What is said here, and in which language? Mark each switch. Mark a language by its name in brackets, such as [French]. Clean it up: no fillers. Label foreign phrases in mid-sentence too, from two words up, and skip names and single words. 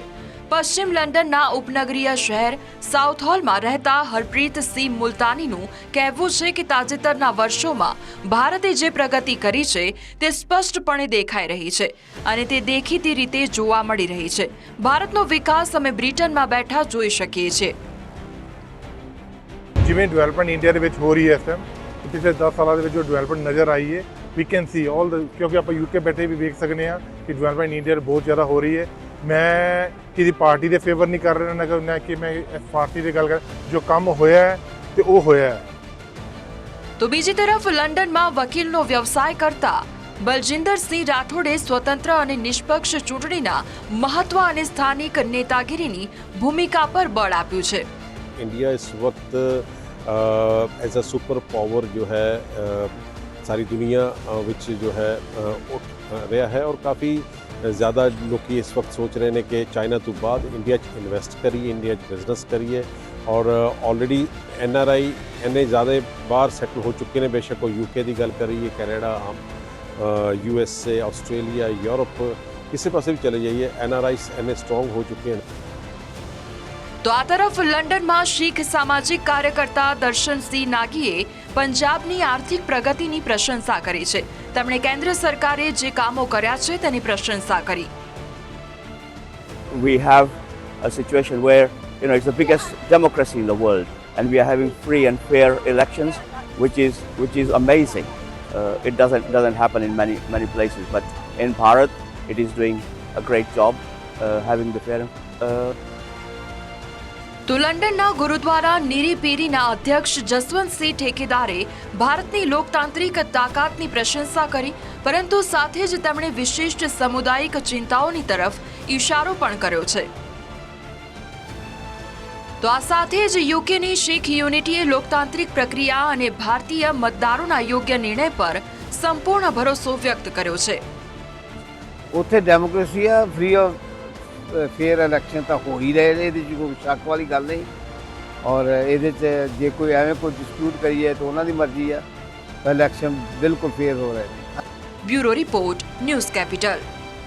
[Gujarati] પશ્ચિમ લંડનના ઉપનગરીય શહેર સાઉથહોલમાં રહેતા હરપ્રીતસિંહ મુલતાનીનું કહેવું છે કે તાજેતરના વર્ષોમાં ભારતે જે પ્રગતિ કરી છે તે સ્પષ્ટપણે દેખાઈ રહી છે અને તે દેખીતી રીતે જોવા મળી રહી છે. ભારતનો વિકાસ અમે બ્રિટનમાં બેઠા જોઈ શકીએ છીએ. [Punjabi] ਜਿਵੇਂ ਡਿਵੈਲਪਮੈਂਟ ਇੰਡੀਆ ਦੇ ਵਿੱਚ ਹੋ ਰਹੀ ਹੈ ਇਸ ਟਾਈਮ, ਪਿਛਲੇ 10 ਸਾਲਾਂ ਦੇ ਵਿੱਚ ਜੋ ਡਿਵੈਲਪਮੈਂਟ ਨਜ਼ਰ ਆਈ ਹੈ, [English] we can see all the, [Punjabi] ਕਿਉਂਕਿ ਆਪਾਂ ਯੂਕੇ ਬੈਠੇ ਵੀ ਵੇਖ ਸਕਦੇ ਹਾਂ ਕਿ ਡਿਵੈਲਪਮੈਂਟ ਇੰਡੀਆ ਬਹੁਤ ਜ਼ਿਆਦਾ ਹੋ ਰਹੀ ਹੈ. ਮੈਂ ਕਿਸੇ ਪਾਰਟੀ ਦੇ ਫੇਵਰ ਨਹੀਂ ਕਰ ਰਿਹਾ ਨਾ ਕਿ ਮੈਂ ਇਸ ਪਾਰਟੀ ਦੀ ਗੱਲ ਕਰ, ਜੋ ਕੰਮ ਹੋਇਆ ਹੈ ਤੇ ਉਹ ਹੋਇਆ ਹੈ. [Gujarati] તો બીજી તરફ લંડનમાં વકીલનો વ્યવસાય કરતા બલજિંદરસિંહ રાઠોડે સ્વતંત્ર અને નિષ્પક્ષ ચૂંટણીના મહત્વ અને સ્થાનિક નેતાગીરીની ભૂમિકા પર બળ આપ્યું છે. [Hindi] इंडिया इस वक्त [English] as a super power [Hindi] जो है सारी दुनिया विच जो है उठ रहा है और काफ़ी ज़्यादा लोग इस वक्त सोच रहे हैं कि चाइना तो बाद इंडिया इन्वेस्ट करिए, इंडिया बिजनेस करिए और ऑलरेडी NRI इन्ने ज़्यादा बाहर सैटल हो चुके हैं. बेशक वो UK की गल करिए, कैनेडा, USA, ऑस्ट्रेलिया, यूरोप, किसी पास भी चले जाइए, NRI इन्ने स्ट्रॉन्ग हो चुके हैं. [Gujarati] તો આ તરફ લંડનમાં શીખ સામાજિક કાર્યકર્તા દર્શનસિંહ નાગીએ પંજાબની આર્થિક પ્રગતિની પ્રશંસા કરી છે. તેમણે કેન્દ્ર સરકારે જે કામો કર્યા છે તેની પ્રશંસા કરી. [English] We have a situation where it's the biggest democracy in the world and we are having free and fair elections, which is amazing. It doesn't happen in many places, but in Bharat it is doing a great job having the fair [Gujarati] તો લંડનના ગુરુદ્વારા નીરી પીરીના અધ્યક્ષ જસવંતસિંહ ઠેકેદારે ભારતની લોકતાંત્રિક તાકાતની પ્રશંસા કરી, પરંતુ સાથે જ તેમણે વિશિષ્ટ સામુદાયિક ચિંતાઓની તરફ ઇશારો પણ કર્યો છે. તો આ સાથે જ યુકેની શીખ યુનિટીએ લોકતાંત્રિક પ્રક્રિયા અને ભારતીય મતદારોના યોગ્ય નિર્ણય પર સંપૂર્ણ ભરોસો વ્યક્ત કર્યો છે. [Punjabi] ਉੱਥੇ ਡੈਮੋਕ੍ਰੇਸੀ ਆ, [English] free fair election [Punjabi] ਤਾਂ ਹੋ ਹੀ ਰਹੇ ਨੇ, ਇਹਦੇ 'ਚ ਕੋਈ ਸ਼ੱਕ ਵਾਲੀ ਗੱਲ ਨਹੀਂ. ਔਰ ਇਹਦੇ 'ਚ ਜੇ ਕੋਈ ਐਵੇਂ ਕੋਈ ਡਿਸਪਿਊਟ ਕਰੀਏ ਤਾਂ ਉਹਨਾਂ ਦੀ ਮਰਜ਼ੀ ਆ, ਇਲੈਕਸ਼ਨ ਬਿਲਕੁਲ ਫੇਅਰ ਹੋ ਰਹੇ ਨੇ. [Gujarati] બ્યુરો રિપોર્ટ, ન્યૂઝ કેપિટલ.